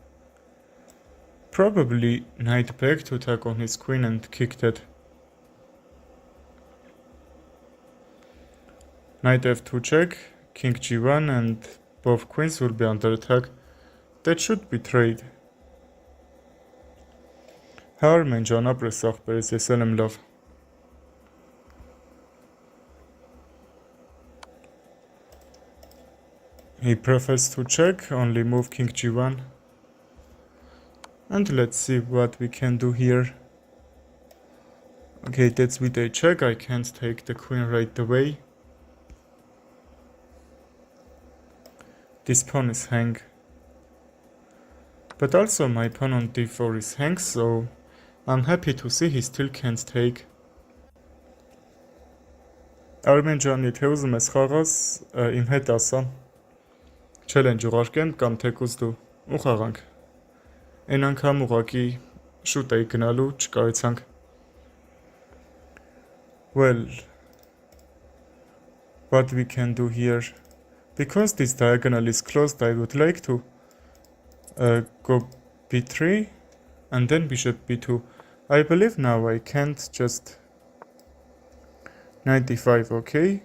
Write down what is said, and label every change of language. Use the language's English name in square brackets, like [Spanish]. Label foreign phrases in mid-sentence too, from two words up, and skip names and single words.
[English] Probably knight back to attack on his queen and kick that. Knight f2 check, king g1 and both queens will be under attack. That should be trade. [Armenian] Հարմեն ջան, ապրես ախպերս, ես էլ եմ լավ. [English] He prefers to check, only move king g1. And let's see what we can do here. Okay, that's with a check, I can't take the queen right away. This pawn is hang. But also my pawn on d4 is hang, so I'm happy to see he still can't take. [Armenian] Արմեն ջան, եթե ուզում ես խաղաս, իմ հետ ասա. Challenge ուղարկեմ կամ թեկուզ դու ու խաղանք. Այն անգամ ուղակի շուտ էի գնալու, չկարեցանք. [English] Well, what we can do here? Because this diagonal is closed, I would like to go b3 and then bishop b2. I believe now I can't just knight d5, okay?